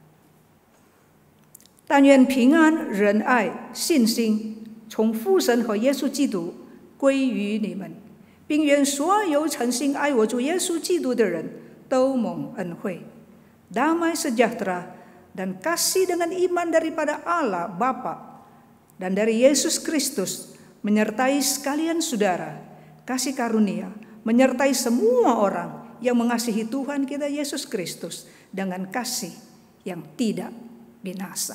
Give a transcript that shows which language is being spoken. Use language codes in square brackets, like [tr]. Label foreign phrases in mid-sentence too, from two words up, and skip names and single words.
[zh] 但愿平安、仁爱、信心从父神和耶稣基督归于你们，并愿所有诚心爱我主耶稣基督的人都蒙恩惠。 [id] Damai sejahtera dan kasih dengan iman daripada Allah Bapa dan dari Yesus Kristus menyertai sekalian saudara, kasih karunia menyertai semua orang yang mengasihi Tuhan kita Yesus Kristus dengan kasih yang tidak binasa.